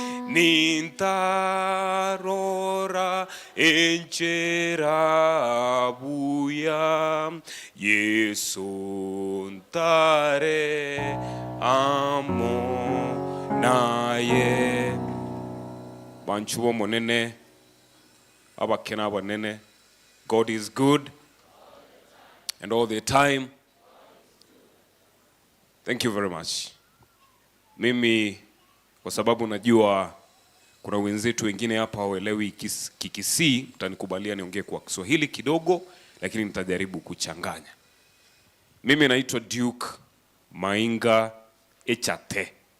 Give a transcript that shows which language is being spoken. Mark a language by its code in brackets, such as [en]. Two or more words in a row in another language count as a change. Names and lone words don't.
[guz] nintarora enchera buya Yesu ntare amo naye banchuo monene abakena banene. [en] God is good and all the time. Thank you very much. [sw] Mimi kwa sababu najua kuna wenzetu wengine hapa hawaelewi Kikisii, mtanikubalia niongee kwa Kiswahili kidogo, lakini nitajaribu kuchanganya. Mimi naitwa Duke Mainga Echate.